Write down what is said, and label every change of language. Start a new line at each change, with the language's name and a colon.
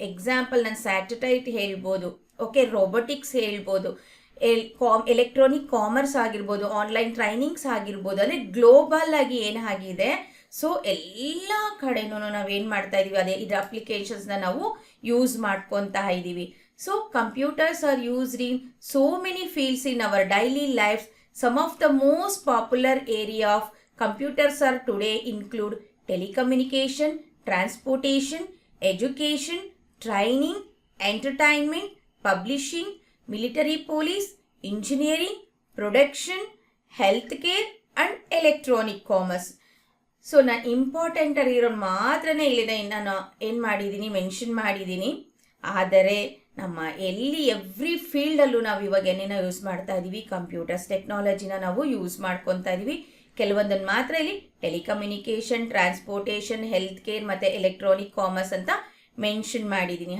Kannada: Example ನಾನು satellite ಹೇಳ್ಬೋದು, okay, robotics ಹೇಳ್ಬೋದು, ಎಲೆಕ್ಟ್ರಾನಿಕ್ ಕಾಮರ್ಸ್ ಆಗಿರ್ಬೋದು, ಆನ್ಲೈನ್ ಟ್ರೈನಿಂಗ್ಸ್ ಆಗಿರ್ಬೋದು. ಅಂದರೆ ಗ್ಲೋಬಲ್ ಆಗಿ ಏನಾಗಿದೆ, ಸೊ ಎಲ್ಲ ಕಡೆನೂ ನಾವೇನು ಮಾಡ್ತಾ ಇದ್ದೀವಿ, ಅದೇ ಇದರ ಅಪ್ಲಿಕೇಶನ್ಸ್ನ ನಾವು ಯೂಸ್ ಮಾಡ್ಕೊತಾ ಇದ್ದೀವಿ.
English: So computers are used in so many fields in our daily life. Some of the most popular area of computers are today include telecommunication, transportation, education, training, entertainment, publishing, military police, engineering, production, healthcare and electronic commerce.
Kannada: So ನಾನು important ಆಗಿರೋ ಮಾತ್ರನೇ ಇಲ್ಲಿದೆ ನಾನು ಏನು ಮಾಡಿದ್ದೀನಿ, mention ಮಾಡಿದ್ದೀನಿ. ಆದರೆ ನಮ್ಮ ಎವ್ರಿ ಫೀಲ್ಡಲ್ಲೂ ನಾವು ಇವಾಗ ಏನೇನೋ ಯೂಸ್ ಮಾಡ್ತಾ ಇದ್ದೀವಿ, ಕಂಪ್ಯೂಟರ್ಸ್ ಟೆಕ್ನಾಲಜಿನ ನಾವು ಯೂಸ್ ಮಾಡ್ಕೊತಾ ಇದ್ದೀವಿ. ಕೆಲವೊಂದನ್ನು ಮಾತ್ರ ಇಲ್ಲಿ ಟೆಲಿಕಮ್ಯುನಿಕೇಷನ್, ಟ್ರಾನ್ಸ್ಪೋರ್ಟೇಷನ್, ಹೆಲ್ತ್ ಕೇರ್ ಮತ್ತು ಎಲೆಕ್ಟ್ರಾನಿಕ್ ಕಾಮರ್ಸ್ ಅಂತ ಮೆನ್ಷನ್ ಮಾಡಿದ್ದೀನಿ.